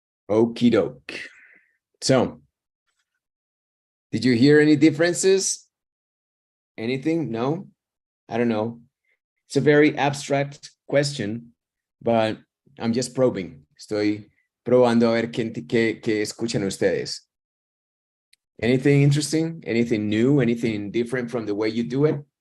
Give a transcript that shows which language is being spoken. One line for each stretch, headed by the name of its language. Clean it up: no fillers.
English: Okie doke. So, did you hear any differences? Anything? No? I don't know. It's a very abstract question, but I'm just probing.
Spanish: Estoy probando a ver qué escuchan ustedes.
English: Anything interesting? Anything new? Anything different from the way you do it?